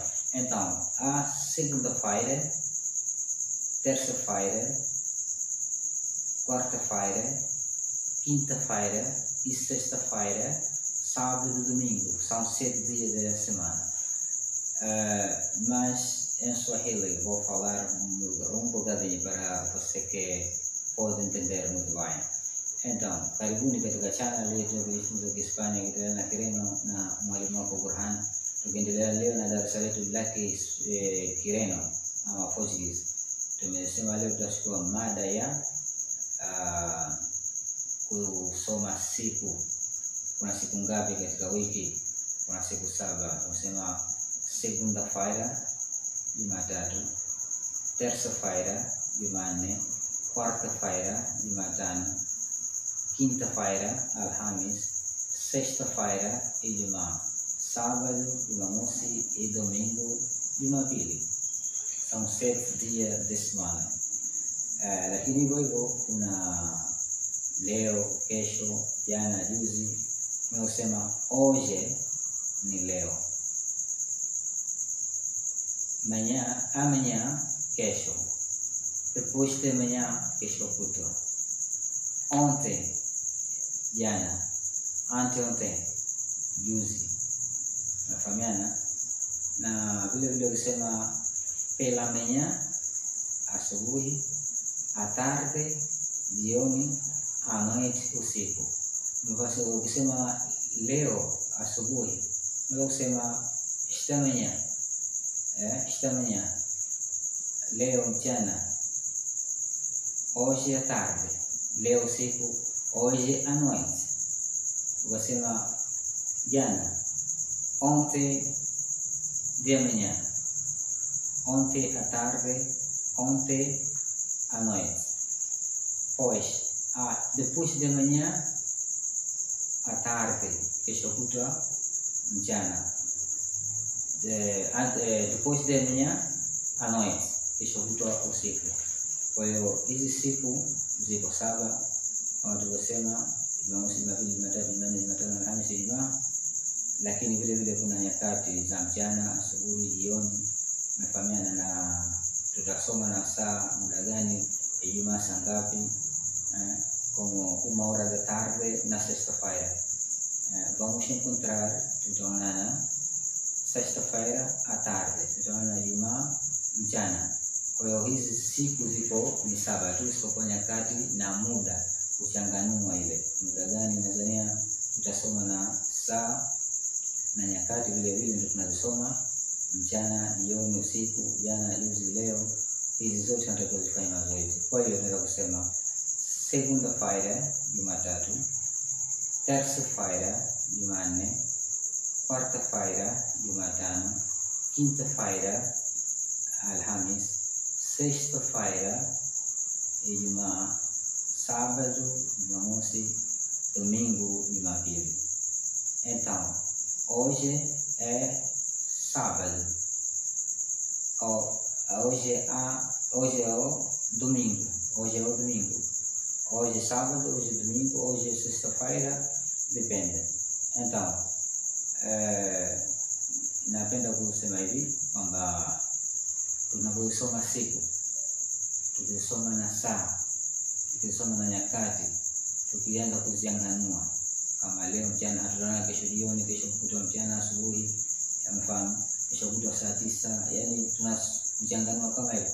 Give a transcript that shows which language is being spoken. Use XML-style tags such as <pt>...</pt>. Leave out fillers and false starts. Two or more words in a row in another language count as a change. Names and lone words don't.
<pt>Então, a segunda-feira, terça-feira, quarta-feira, quinta-feira e sexta-feira, sábado e domingo. São 7 dias da semana. Mas em Swahili vou falar um bocadinho para você que pode entender muito bem. Então,</pt> <sw>karibuni katika channel yetu ya kujifunza Kihispania Kiitaliano na Kireno na mwalimu wako Burhan. Tukiendelea leo na darasa letu la Kireno ama Portuguese. Tumesema leo tutachukua mada ya kusoma siku. Kuna siku ngapi katika wiki? Kuna siku 7. Tunasema segunda-feira, Jumatatu, terça-feira, Jumanne, quarta-feira, Jumatano, quinta-feira, Alhamis, sexta-feira, Ijumaa, sábado, Jumamosi</sw> <pt>e domingo,</pt> <sw>Jumapili.</sw> <pt>São 7 dias de semana.</pt> <sw>Lakini hivyo kuna leo, kesho, jana, juzi. Tunasema hoje ni leo.</sw> <pt>Amanhã, kesho. Depois de amanhã,</pt> <sw>kesho kutwa.</sw> <pt>Ontem, jana.</pt> <sw>Anteontem, juzi. Nafahamiana? Na vile vile ukisema</sw> <pt>pela manhã,</pt> <sw>asubuhi,</sw> <pt>à tarde,</pt> <sw>jioni,</sw> <pt>à noite,</pt> <sw>usiku. Ukisema leo asubuhi, unaweza kusema</sw> <pt>esta manhã. Esta manhã,</pt> <sw>leo mchana,</sw> <pt>hoje à tarde,</pt> <sw>leo usiku,</sw> <pt>hoje à noite.</pt> <sw>Ukasema jana,</sw> <pt>ontem de manhã, ontem à tarde, ontem à noite. Pois, depois de manhã, à tarde,</pt> <sw>kesho kutwa, mchana.</sw> <pt>Depois de manhã, à noite,</pt> <sw>kesho kutwa, usiku. Kwa hiyo hizi siku ziko 7 kama tulivyosema, Jumamosi, Jumapili, Jumatatu, Jumanne, Jumatano, Alhamisi, Ijumaa. Lakini vile vile kuna nyakati za mchana, asubuhi, jioni. Umefahamiana? Na tutasoma na saa muda gani, Ijumaa saa ngapi,</sw> <pt>como 1 da tarde na sexta-feira. Vamos encontrar, tutaonana sexta-feira à tarde,</pt> <sw>tutaonana Ijumaa mchana. Kwa hiyo hizi siku ziko ni 7 tu, isipokuwa nyakati na muda kuchanganua ile muda gani. Tanzania tutasoma na saa na nyakati vile vile ndio tunazisoma mchana, jioni, usiku, jana, juzi, leo. Hizi zote tunataka kufanya mazoezi. Kwa hiyo tunaweza kusema segunda-feira, Jumatatu, terça-feira, Jumanne, quarta-feira, Jumatano, quinta-feira, Alhamis, sexta-feira, Ijumaa, sábado, Jumamosi, domingo, Jumapili.</sw> <pt>Então, hoje é sábado. Hoje é o domingo. Hoje é o domingo. Hoje é sábado, hoje é domingo, hoje é sexta-feira, depende. Então,</pt> <sw>napenda kusema hivi kwamba tunaposoma siku, tukisoma na saa, tukisoma na nyakati, tukianza kuzianganua kama leo mchana, tutaona kesho jioni, kesho kutwa mchana, asubuhi, yamefahamu, kesho kutwa saa 9, yani tunachanganua kama hiyo.</sw>